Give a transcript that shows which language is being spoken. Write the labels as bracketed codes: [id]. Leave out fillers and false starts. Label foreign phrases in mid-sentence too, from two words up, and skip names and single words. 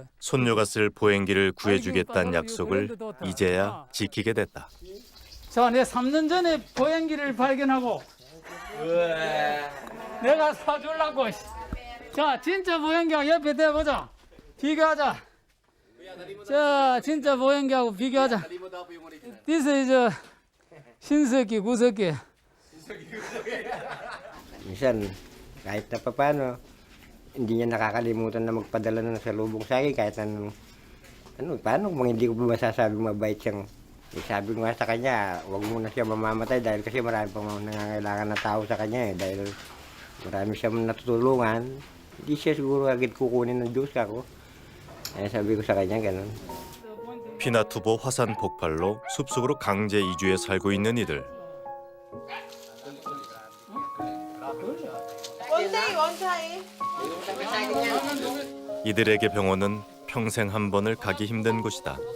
[ko] 손녀가 쓸 보행기를 구해주겠다는 약속을 이제야 지키게 됐다. 자, 내 3년 전에 보행기를 발견하고 내가 사주려고. 자, 진짜 보행기하고 옆에 대보자. 비교하자. 자, 진짜 보행기하고 비교하자. [en] This is [ko] 신석기, 구석기. [tl] Minsan, kahit na paano, hindi niya nakakalimutan na magpadala ng salubong sa akin kahit paano kung hindi ko ba masasabing mabait siyang sabi ko nga sa kanya, huwag muna siya mamamatay dahil kasi marami pang nangangailangan na tao sa kanya dahil marami siyang natutulungan, hindi siya siguro agad kukunin ng Diyos ako. 사bi ko sa kanya ganun. [ko] 피나투보 화산 폭발로 숲속으로 강제 이주해 살고 있는 이들. 이들에게 병원은 평생 한 번을 가기 힘든 곳이다.